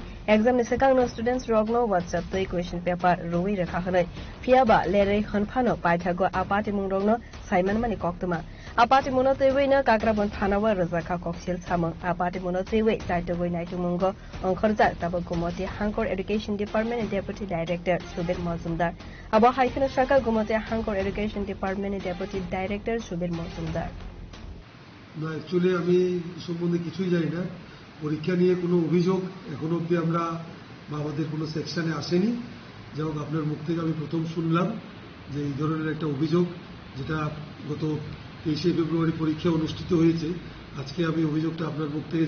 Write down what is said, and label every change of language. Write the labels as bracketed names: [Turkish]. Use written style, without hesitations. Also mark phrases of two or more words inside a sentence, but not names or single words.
[Kok Borok] exam ni sekang no students rogno whatsapp toi [English] question paper [Kok Borok] ruwi rekha khanai fiaba lere khanphano paithago apatimu rogno saiman mani koktuma apatimu no tewi na kakrabon thanawa rajaka koksil samang apatimu no tewi taitogoi naitumungo onkhorja tabo gumoti hankor [English] education department deputy director [Kok Borok] Subir Mazumdar abo haikena saka gumoti hankor [English] education department deputy director [Kok Borok] Subir Mazumdar [Bangla] না অ্যাকচুয়ালি আমি সম্বন্ধে কিছুই জানি না পরীক্ষা নিয়ে কোনো অভিযোগ এখনো অবধি আমরা বা আমাদের কোনো সেকশনে আসেনি যেমন আপনার মুখ থেকে আমি প্রথম শুনলাম যে এই ধরনের একটা অভিযোগ যেটা গত 23 ফেব্রুয়ারি পরীক্ষা অনুষ্ঠিত হয়েছে আজকে আমি অভিযোগটা আপনার মুখ থেকে